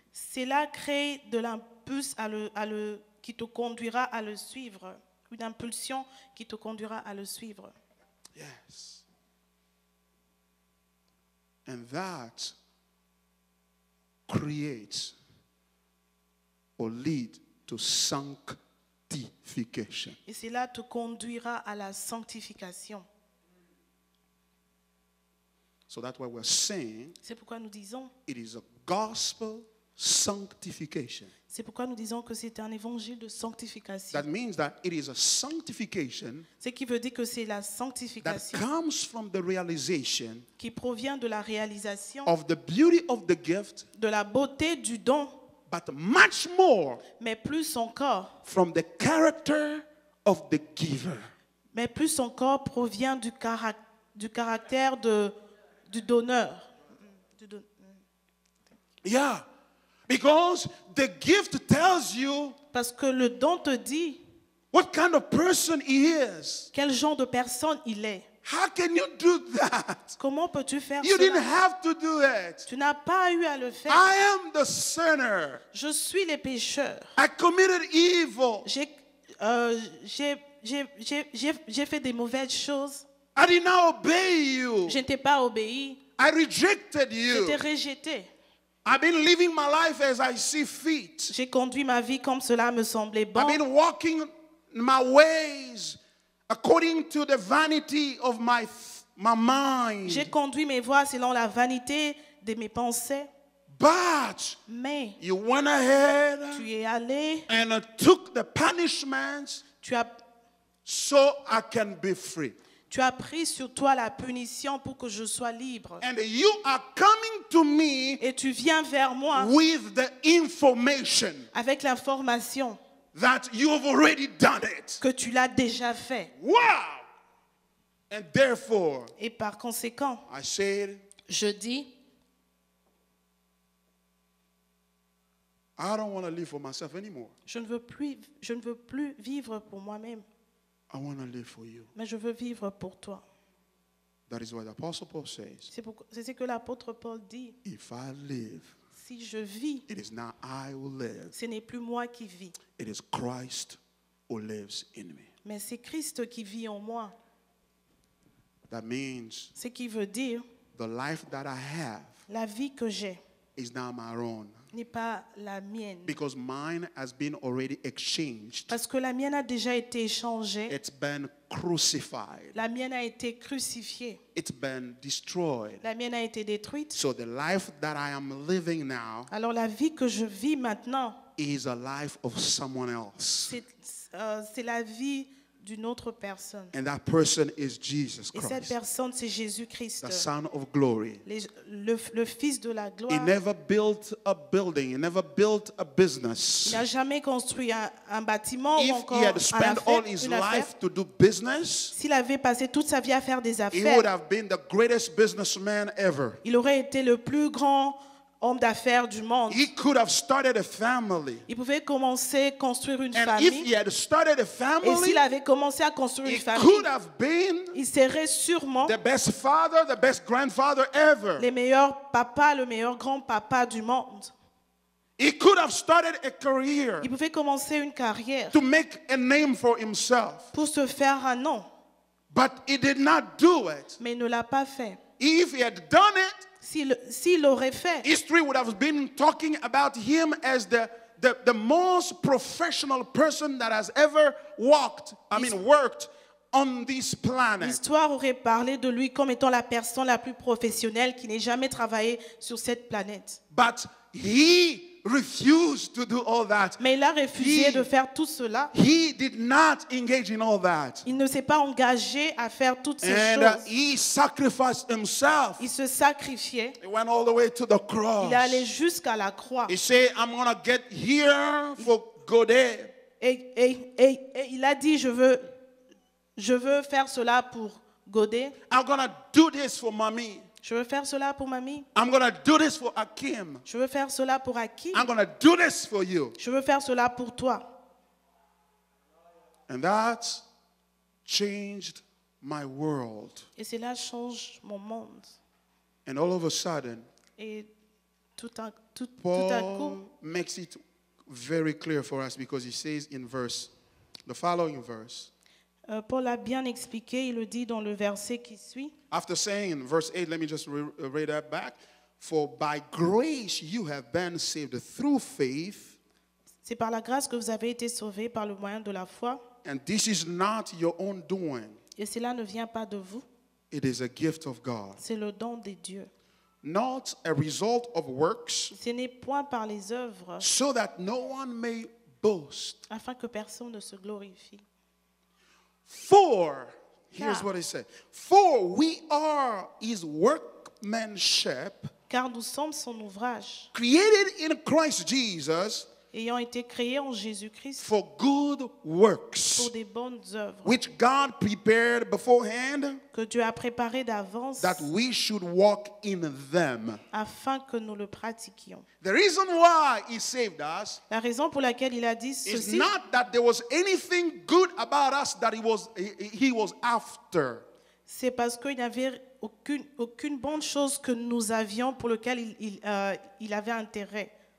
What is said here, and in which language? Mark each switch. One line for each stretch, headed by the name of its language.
French: Cela crée de l'impulse qui te conduira à le suivre, une impulsion qui te conduira à le suivre.
English: Yes. And that creates or lead to sunk sanctification.
French: Et cela te conduira à la sanctification.
English: So that's why we're saying
French: C'est pourquoi nous disons,
English: it is a gospel sanctification.
French: c'est pourquoi nous disons que c'est un évangile de sanctification.
English: That means that it is a sanctification
French: Ce qui veut dire que c'est la
English: that sanctification comes from the realization
French: qui provient de la réalisation
English: of the beauty of the gift,
French: de la beauté du don,
English: but much more
French: mais plus encore,
English: from the character of the giver.
French: provient du caractère du donneur.
English: Yeah, because the gift tells you
French: Parce que le don te dit
English: what kind of person he is.
French: quel genre de personne il est.
English: How can you do that?
French: Comment peux-tu faire
English: You didn't
French: cela?
English: have to do it.
French: Tu n'as pas eu à le faire.
English: I am the sinner.
French: Je suis les pécheurs.
English: I committed evil.
French: J'ai fait des mauvaises choses.
English: I did not obey you.
French: Je ne t'ai pas obéi.
English: I rejected
French: Je t'ai
English: you.
French: rejeté.
English: I've been living my life as I see fit.
French: J'ai conduit ma vie comme cela me semblait bon.
English: I've been walking my ways according to the vanity of my mind.
French: J'ai conduit mes voies selon la vanité de mes pensées.
English: But
French: Mais
English: you went ahead
French: tu es allé,
English: and took the punishments
French: tu as
English: I can be free.
French: Tu as pris sur toi la punition pour que je sois libre.
English: And you are coming to me
French: Et tu viens vers moi
English: with the information
French: avec l'information
English: that you have already done it.
French: que tu l'as déjà fait.
English: Wow! And therefore,
French: Et par conséquent,
English: I said,
French: je dis,
English: I don't want to live for myself anymore.
French: je ne veux plus vivre pour moi-même,
English: I want to live for you.
French: mais je veux vivre pour toi.
English: That is what the Apostle Paul says.
French: C'est ce que l'apôtre Paul dit.
English: If I live,
French: Si je vis,
English: it is not I who live.
French: ce n'est plus moi qui vis,
English: It is Christ who lives in me.
French: mais c'est Christ qui vit en moi.
English: That means
French: Ce qui veut dire,
English: the life that I have
French: la vie que j'ai
English: is not my own.
French: n'est pas la mienne.
English: Because mine has been already exchanged.
French: Parce que la mienne a déjà été échangée,
English: It's been crucified.
French: la mienne a été crucifiée,
English: It's been destroyed.
French: la mienne a été détruite.
English: So the life that I am living now
French: Alors la vie que je vis maintenant,
English: is a life of someone else.
French: c'est la vie d'une autre personne.
English: And that person is Jesus
French: Et cette
English: Christ,
French: personne, c'est Jésus-Christ,
English: the Son of glory.
French: le Fils de la
English: He
French: gloire.
English: never built a building. He never built a
French: Il
English: business.
French: n'a jamais construit un bâtiment ou
English: If
French: encore
English: he had spent all his
French: une affaire.
English: life to do business,
French: S'il avait passé toute sa vie à faire des
English: he would
French: affaires,
English: have been the greatest businessman ever.
French: il aurait été le plus grand homme d'affaires du monde.
English: He could have started a family.
French: Il pouvait commencer à construire une
English: And if he
French: famille.
English: had started a
French: Et
English: family,
French: s'il avait commencé à construire
English: he
French: une famille,
English: could have been
French: il serait sûrement
English: the best father, the best grandfather ever.
French: le meilleur papa, le meilleur grand-papa du monde.
English: He could have started a career
French: Il pouvait commencer une carrière
English: to make a name for himself.
French: pour se faire un nom,
English: But he did not do it.
French: mais il ne l'a pas fait.
English: If he had done it,
French: S'il l'aurait fait,
English: history would have been talking about him as the most professional person that has ever worked on this planet.
French: l'histoire aurait parlé de lui comme étant la personne la plus professionnelle qui n'ait jamais travaillé sur cette planète.
English: But he refused to do all that.
French: Mais il a refusé
English: He-
French: de faire tout cela.
English: He did not engage in all that.
French: Il ne s'est pas engagé à faire toutes ces
English: And
French: choses.
English: he sacrificed himself.
French: Il se sacrifiait.
English: He went all the way to the
French: Il est allé
English: cross.
French: jusqu'à la croix.
English: He said, I'm going to get here for Godet.
French: Et il a dit, je veux faire cela pour Godet.
English: I'm going to do this for Mommy.
French: Je veux faire cela pour Mamie.
English: I'm going to do this for Akim.
French: Je veux faire cela pour Aki.
English: I'm going to do this for you.
French: Je veux faire cela pour toi.
English: And that changed my world.
French: Et cela change mon monde.
English: And all of a sudden,
French: Et tout à coup,
English: Paul makes it very clear for us because he says in the following verse,
French: Paul a bien expliqué, il le dit dans le verset qui suit.
English: after saying in verse 8, let me just read that back. For by grace you have been saved through faith.
French: C'est par la grâce que vous avez été sauvés par le moyen de la foi.
English: And this is not your own doing.
French: Et cela ne vient pas de vous.
English: It is a gift of God.
French: C'est le don de Dieu.
English: Not a result of works,
French: Ce n'est point par les œuvres,
English: so that no one may boast.
French: afin que personne ne se glorifie.
English: For, here's Yeah. what it says. For we are his workmanship,
French: Car nous sommes son ouvrage,
English: created in Christ Jesus
French: ayant été créés en Jésus-Christ
English: for good works,
French: pour des bonnes œuvres
English: which God prepared beforehand
French: que Dieu a préparées d'avance
English: that we should walk in them.
French: afin que nous le pratiquions.
English: The reason why he saved us
French: La raison pour laquelle il a dit
English: is
French: ceci,
English: not that there was anything good about us that he was after.
French: c'est parce qu'il n'y avait aucune bonne chose que nous avions pour laquelle il avait intérêt.